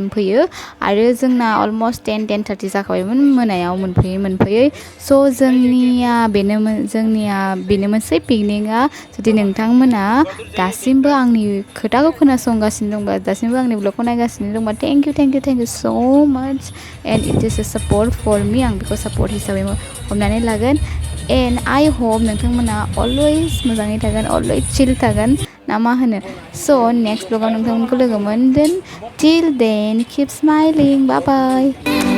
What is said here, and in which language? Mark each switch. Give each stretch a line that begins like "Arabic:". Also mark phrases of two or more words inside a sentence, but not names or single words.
Bodo: फैयो आरो जोंना अलमस्ट 10:30 जाखाबायमोन मोनायाव मोनफैयै स' जोंनिया बेनोमोनसै पिकनिकआ जुदि नोंथांमोना दासिमबो आंनि खोथाखौ खोनासंगासिनो दंबा दासिमबो आंनि ब्लगखौ नायगासिनो दंबा
English: thank you so much and it is a support for me
Bodo: आं बेखौ सापर्ट हिसाबै हमनानै लागोन
English: and I hope नोंथांमोना always
Bodo: मोजाङै थागोन
English: always chill
Bodo: थागोन ना मा होनो
English: so next vlogआव
Bodo: नोंथांमोनखौ लोगो मोनगोन
English: till then keep smiling bye bye